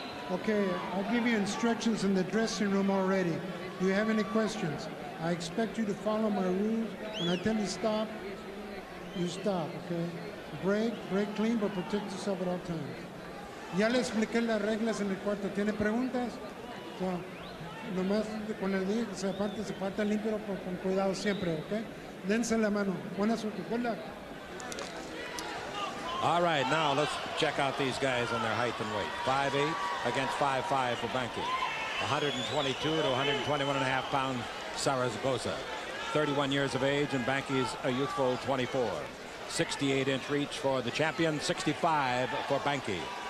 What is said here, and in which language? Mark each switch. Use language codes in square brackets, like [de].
[en] Okay, I'll give you instructions in the dressing room already. Do you have any questions? I expect you to follow my rules. When I tell you stop, you stop, okay? Break clean, but protect yourself at all times. [es] Ya le expliqué las reglas en el cuarto. ¿Tiene preguntas? So, nomás con el día que se aparte limpio, pero con cuidado siempre, okay? Dense la mano. Buena suerte. [en] Good luck. All right, now let's check out these guys on their height and weight. 5'8" against 5'5" for Banke. 122 to 121.5 pound Zaragoza. 31 years of age, and Banke's a youthful 24. 68-inch reach for the champion, 65 for Banke.